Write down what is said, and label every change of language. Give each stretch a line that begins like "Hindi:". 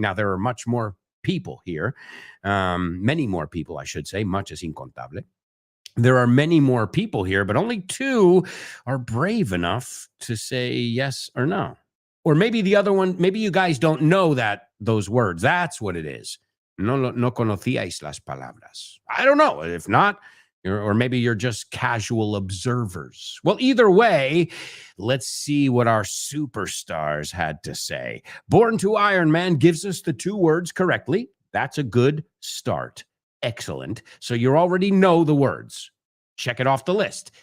English: Now there are much more people here, many more people, I should say, much
Spanish: es incontable.
English: There are many more people here, but only two are brave enough to say yes or no. Or maybe the other one, maybe you guys don't know those words. That's what it is.
Spanish: No conocíais las palabras.
English: I don't know. If not, or maybe you're just casual observers. Well, either way, let's see what our superstars had to say. Born to Iron Man gives us the two words correctly. That's a good start. Excellent. So you already know the words. Check it off the list.